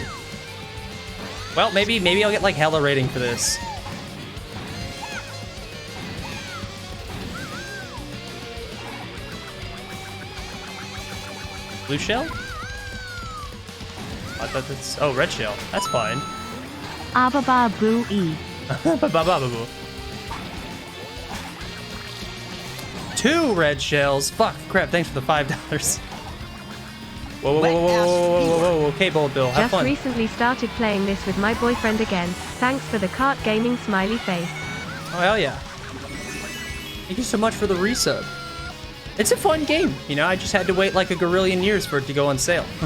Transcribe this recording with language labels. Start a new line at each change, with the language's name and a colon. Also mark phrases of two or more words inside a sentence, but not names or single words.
English: Well, maybe I'll get like hella rating for this. Blue shell? I thought that's... Oh, red shell. That's fine. Ababa boo e. Ba-ba-ba-ba-boo. 2 red shells. Fuck, crap, thanks for the $5. Whoa, whoa, whoa, whoa, whoa, whoa, whoa, whoa. Okay, Bold Bill, have Just fun. recently started playing this with my boyfriend again. Thanks for the Kart Gaming smiley face. Oh, hell yeah. Thank you so much for the resub. It's a fun game, you know, I just had to wait like a gorillion years for it to go on sale.